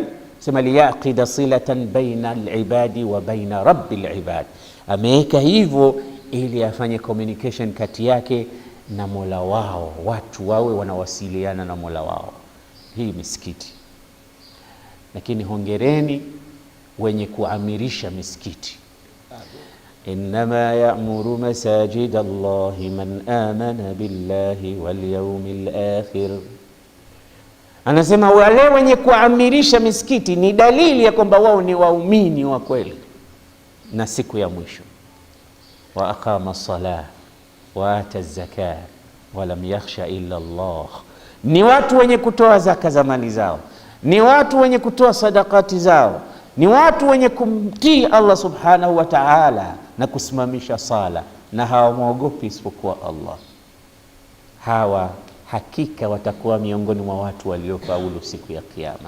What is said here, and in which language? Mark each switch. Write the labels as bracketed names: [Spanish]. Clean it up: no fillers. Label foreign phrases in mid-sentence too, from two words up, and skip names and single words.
[Arabic] سمى ليعقد صلة بين العباد وبين رب العباد. [Swahili] Ameweka hivyo ili afanye communication kati yake na Mola wao, watu wawe wanawasiliana na Mola wao. Hii misikiti. Lakini hongereni wenye kuamirisha misikiti. [Arabic] إنما يعمر مساجد الله من آمن بالله واليوم الآخر. [Swahili] Anasema wale wenye kuamirisha misikiti ni dalili ya kwamba wao ni waumini wa kweli na siku ya mwisho. [Arabic] وأقام الصلاة وآتى الزكاة ولم يخش إلا الله. [Swahili] Ni watu wenye kutoa zaka za mali zao, ni watu wenye kutoa sadakati zao, ni watu wenye kumtii Allah [Arabic] سبحانه وتعالى [Swahili] na kusimamisha sala, na hawamwogopi isipokuwa Allah. Hawa hakika watakuwa miongoni mwa watu waliofaulu siku ya kiyama.